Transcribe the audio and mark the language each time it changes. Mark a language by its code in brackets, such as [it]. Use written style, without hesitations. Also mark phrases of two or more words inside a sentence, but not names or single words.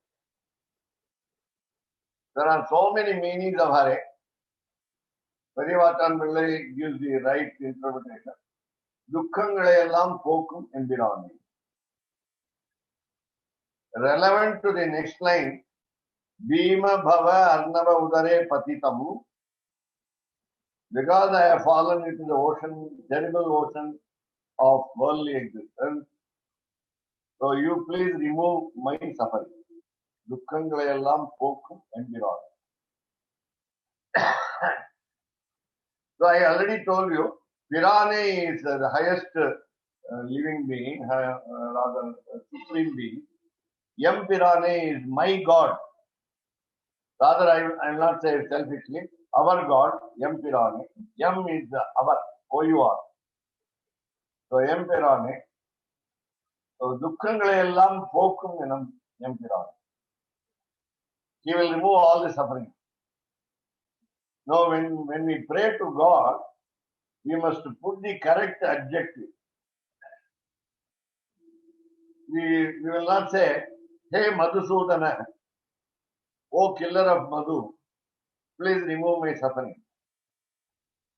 [en] There are so many meanings of Hare. Parivatan Pillai gives the right interpretation. [ml] ദുഃഖങ്ങളെല്ലാം പോകും എമ്പിരാനേ. [en] Relevant to the next line, [sa] भीम भव अर्णव उदरे पतितमु. [en] Because I have fallen into the ocean, terrible ocean of worldly existence, so you please remove my suffering. [ml] ദുഃഖങ്ങളെല്ലാം പോകും എമ്പിരാനേ. [en] So I already told you, Pirane is the highest living being, rather supreme being. [ml] എൻ പിരാനേ [en] is my God. Rather, I will not say selfishly, our God, [ml] എൻ പിരാനേ. [en] Yam is our, [ml] O-U-R. So എൻ പിരാനേ. So ദുഃഖങ്ങളെല്ലാം പോകും എൻ പിരാനേ. [en] He will remove all the suffering. Now, when we pray to God, we must put the correct adjective. We will not say, hey Madhusudana, O killer of Madhu, please remove my suffering.